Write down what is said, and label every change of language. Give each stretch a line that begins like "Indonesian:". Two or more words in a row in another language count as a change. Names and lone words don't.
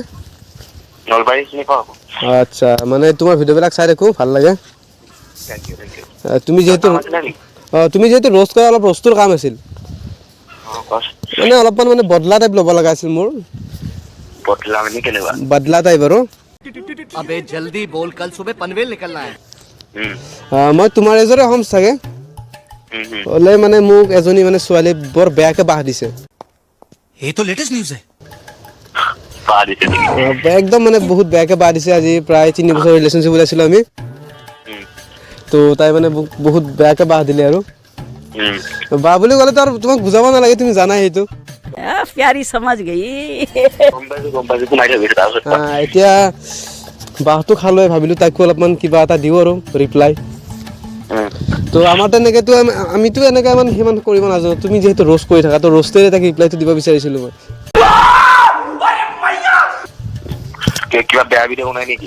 Assamese: নলবাৰী চিনি পাওঁ আচ্ছা মানে তোমাৰ ভিডিঅ'বিলাক চাই থাকোঁ ভাল লাগে তুমি যিহেতু ৰোষ্ট কৰা অলপ ৰোষ্টৰ কাম আছিল মানে অলপমান মানে বদলা টাইপ ল'ব লগা আছিল মোৰ বদলা মানে কেনেকুৱা বদলা টাইপ আৰু
Hindi: अबे जल्दी बोल कल सुबह पनवेल निकलना है
Assamese: মই তোমাৰ এজৰে হ'ম চাগে হ'লে মানে মোক এজনী মানে ছোৱালী বৰ বেয়াকৈ বাহ দিছে
Hindi: ये तो
English: latest news
Hindi: है
Assamese: পা দিছে নেকি একদম মানে বহুত বেয়াকৈ বাহ দিছে আজি প্ৰায় 3 বছৰ ৰিলেশ্যনশ্বিপ ওলাইছিলোঁ আমি তো তাই মানে বহুত বেয়াকৈ বাহ দিলে আৰু বাহ বুলি ক'লেতো আৰু তোমাক বুজাব নালাগে তুমি জানাই সেইটো
Hindi: प्यारी समझ गई
Assamese: গম পাইছো সোমাই থাকিছে তাৰপিছত এতিয়া বাহটো খালৈ ভাবিলোঁ তাইকো অলপমান কিবা এটা দিওঁ আৰু ৰিপ্লাই তো আমাৰ তেনেকৈতো আমিতো এনেকৈ সিমান কৰিব নাজানো তুমি যিহেতু ৰোষ্ট কৰি থাকা তো ৰোষ্টেৰে তাক ৰিপ্লাইটো দিব বিচাৰিছিলোঁ মই কিবা বেয়া ভিডিঅ' বনাই নেকি